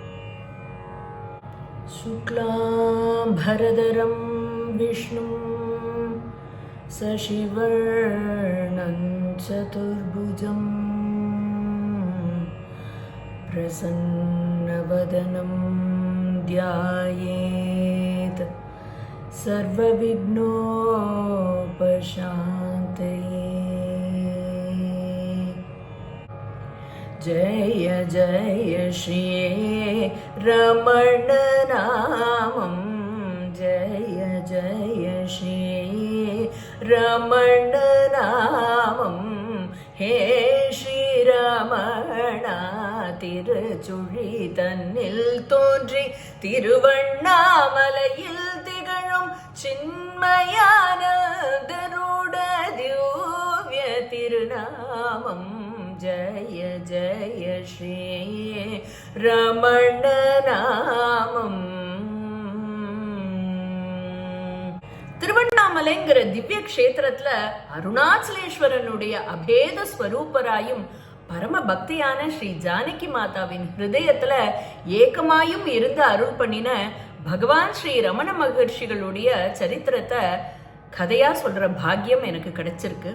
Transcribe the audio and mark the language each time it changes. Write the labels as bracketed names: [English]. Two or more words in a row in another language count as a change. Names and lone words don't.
[Sanskrit] शुक्लां बरधरं विष्णुं शशिवर्णं चतुर्भुजं प्रसन्नवदनं ध्यायेत् सर्वविघ्नोपशान्तये. जय जय श्री रमण नामं, जय जय श्री रमण नामं. हे श्री रमणा [Tamil] திருச்சுழி தன்னில் தோன்றி திருவண்ணாமலையில் திகழும் சின்மயான தருட திவ்ய திருநாமம். [Sanskrit] जय जय श्री रमण नामं. [Tamil] திருவண்ணாமலைங்கிற திவ்ய கஷேத்திரத்துல அருணாச்சலேஸ்வரனுடைய அபேத ஸ்வரூபராயும் பரம பக்தியான ஸ்ரீ ஜானகி மாதாவின் ஹிருதயத்துல ஏகமாயும் இருந்து அருள் பண்ணின பகவான் ஸ்ரீ ரமண மகர்ஷிகளுடைய சரித்திரத்தை கதையா சொல்ற பாக்கியம் எனக்கு கிடைச்சிருக்கு.